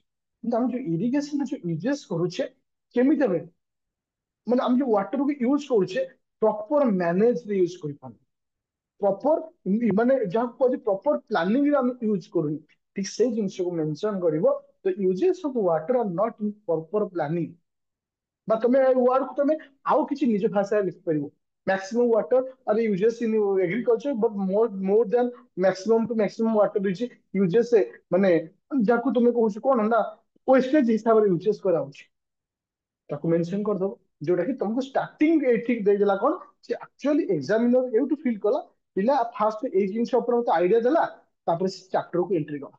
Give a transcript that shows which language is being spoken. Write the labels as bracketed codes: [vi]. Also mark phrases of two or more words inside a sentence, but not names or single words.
[or] କିନ୍ତୁ ଆମେ ଯୋଉ ଇରିଗେସନ ରେ ଯୋଉ ୟୁଜେସ୍ କରୁଛେ, କେମିତି ଆମେ ମାନେ ଆମେ ଯୋଉ ୱାଟରକୁ ୟୁଜ କରୁଛେ, [en] proper manage [or] ରେ ୟୁଜ କରିପାରୁନେ, ପ୍ରପର ମାନେ ଯାହାକୁ କୁହାଯାଏ [en] proper planning [or] ରେ ଆମେ ୟୁଜ କରୁନି। ଠିକ ସେଇ ଜିନିଷକୁ ମେନସନ କରିବ, [en] the usage of water are not in proper planning. [or] বা ତମେ ୱାର୍ଡ କୁ ତମେ ଆଉ କିଛି ନିଜ ଭାଷାରେ ଲେଖିପାରିବ। [en] maximum water are uses in agriculture, but more than maximum to maximum water is uses [or] ମାନେ ଯାହାକୁ ତମେ କହୁଛ କଣ ନା, ୱେଷ୍ଟେଜ ହିସାବରେ ୟୁଜେସ୍ କରାହଉଛି, ତାକୁ ମେନସନ କରିଦବ। ଯୋଉଟା କି ତମକୁ ଷ୍ଟାର୍ଟିଂ ଏଇଠି ଦେଇଦେଲା କଣ, ସେ ଆକ୍ଚୁଆଲି ଏକ୍ସାମିନର ଏଇଠୁ ଫିଲ୍ କଲା, ପିଲା ଫାଷ୍ଟ ଏଇ ଜିନିଷ ଉପରେ ମତେ ଆଇଡିଆ ଦେଲା, ତାପରେ ସେ ଚାପ୍ଟରକୁ ଏଣ୍ଟ୍ରି କଲା।